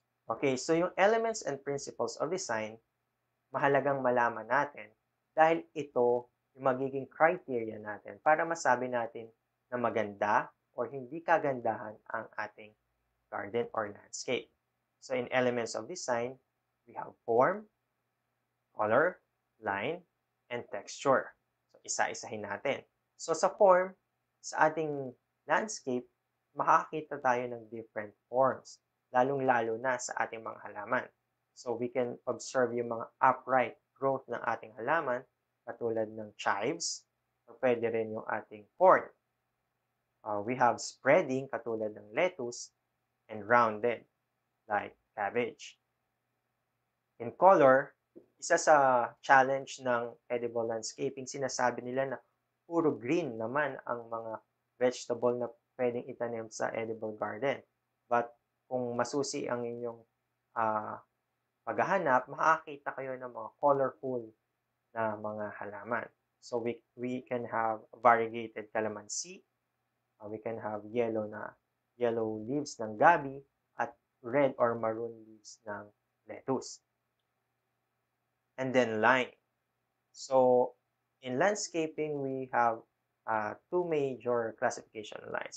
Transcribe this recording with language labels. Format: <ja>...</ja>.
<tl>Okay, so yung elements and principles of design, mahalagang malaman natin dahil ito yung magiging criteria natin para masabi natin na maganda or hindi kagandahan ang ating garden or landscape.</tl> <en>So in elements of design, we have form, color, line, and texture.</en> <tl>So isa-isahin natin. So sa form, sa ating landscape, makakita tayo ng different forms, lalong-lalo na sa ating mga halaman.</tl> <en>So we can observe</en> <tl>yung mga upright growth ng ating halaman, katulad ng chives, o pwede rin yung ating corn.</tl> <en>We have spreading, katulad ng lettuce, and rounded, like cabbage.</en> <tl>In color, isa sa challenge ng edible landscaping, sinasabi nila na puro green naman ang mga vegetable na pwedeng itanim sa edible garden. But kung masusi ang inyong paghahanap, makakita kayo ng mga colorful na mga halaman.</tl> <en>So we can have variegated calamansi, we can have yellow leaves ng gabi, at red or maroon leaves ng lettuce. And then line. So in landscaping, we have 2 major classification lines.</en>